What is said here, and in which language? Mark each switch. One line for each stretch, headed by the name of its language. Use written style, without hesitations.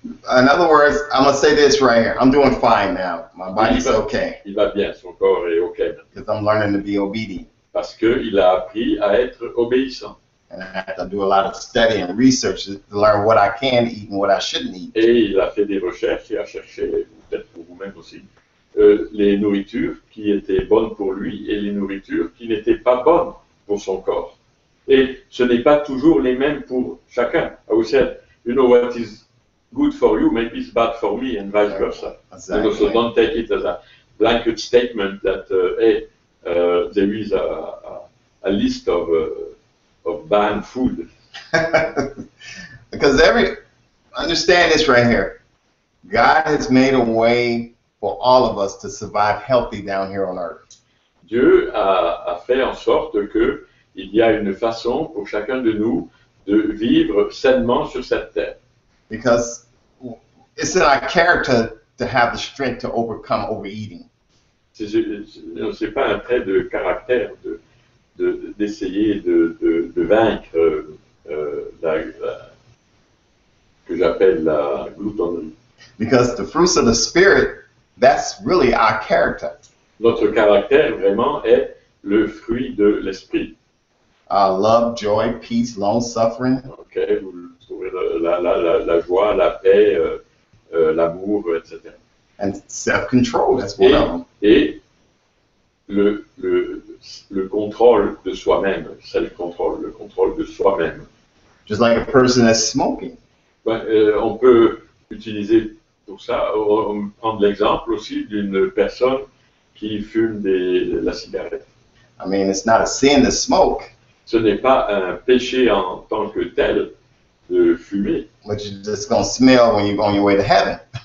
English: In other words, I'm going to say this right here. I'm doing fine now. My body's okay.
French: Il va bien, son corps est OK.
English: Because I'm learning to be obedient.
French: Parce qu'il a appris à être obéissant.
English: And I have to do a lot of study and research to learn what I can eat and what I shouldn't eat.
French: Et il a fait des recherches et a cherché peut-être pour vous-même aussi, les nourritures qui étaient bonnes pour lui et les nourritures qui n'étaient pas bonnes pour son corps. Et ce n'est pas toujours les mêmes pour chacun.
English: I would say, what is good for you maybe is bad for me and vice versa. Exactly. So don't take it as a blanket statement that, hey, there is a list of banned food. Because understand this right here. God has made a way for all of us to survive healthy down here on earth.
French: Dieu a fait en sorte que il y a une façon pour chacun de nous de vivre sainement sur cette terre.
English: Because it's in our character to have the strength to overcome overeating.
French: C'est pas un trait de caractère d'essayer de vaincre que j'appelle la gloutonnerie.
English: Because the fruits of the Spirit, that's really our character.
French: Notre caractère vraiment est le fruit de l'esprit.
English: Love, joy, peace, long suffering.
French: Okay, vous trouvez la joie, la paix, l'amour, etc.
English: And self-control, that's one of them.
French: Et le contrôle de soi-même, self-control, le contrôle de soi-même.
English: Just like a person that's smoking.
French: On peut utiliser pour ça, on peut prendre l'exemple aussi d'une personne qui fume la cigarette.
English: I mean, it's not a sin to smoke.
French: Ce n'est pas un péché en tant que tel de fumer.
English: But you're just going to smell when you're on your way to heaven.